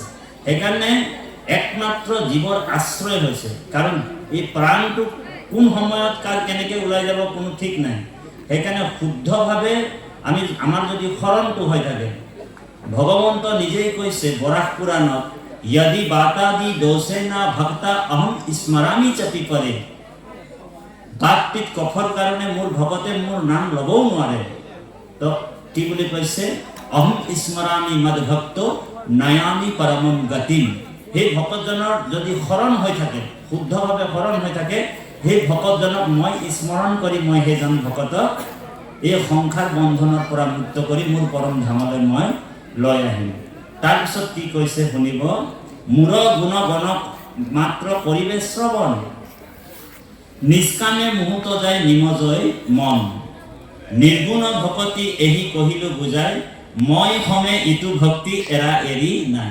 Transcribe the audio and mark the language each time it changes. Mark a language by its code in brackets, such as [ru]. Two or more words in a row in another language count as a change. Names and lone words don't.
[as] সেইকাৰণে একমাত্ৰ জীৱৰ আশ্ৰয় হৈছে, কাৰণ এই প্ৰাণটো কোন সময়ত কাৰ কেনেকৈ ওলাই যাব কোনো ঠিক নাই। সেইকাৰণে শুদ্ধভাৱে আমাৰ যদি শৰণটো হৈ থাকে, ভগৱন্ত নিজেই কৈছে বৰাহ পুৰাণত, [sa] यदि बातादि दोषेना भक्ता अहम स्मरामी चपी परे। [as] বাত পিত কফৰ কাৰণে মোৰ ভকতে মোৰ নাম লবও নোৱাৰে। তো কি বুলি কৈছে, [sa] अहम स्मरामी मद भक्तो नयामी परमम गतिम। [as] সেই ভকতজনৰ যদি শৰণ হৈ থাকে, শুদ্ধভাৱে শৰণ হৈ থাকে, সেই ভকতজনক মই স্মৰণ কৰি মই সেইজন ভকতক এই সংসাৰ বন্ধনৰ পৰা মুক্ত কৰি মোৰ পৰম ধামলৈ মই লৈ আহিম। তাৰপিছত কি কৈছে শুনিব, মূৰ গুণ গণক মাত্ৰ কৰিবে শ্ৰৱণ, নিষ্কামে মুহূৰ্ত যায় নিমজয় মন, নিৰ্গুণ ভকতি এহি কহিলো বুজাই, মই সমে ইটো ভক্তি এৰা এৰি নাই।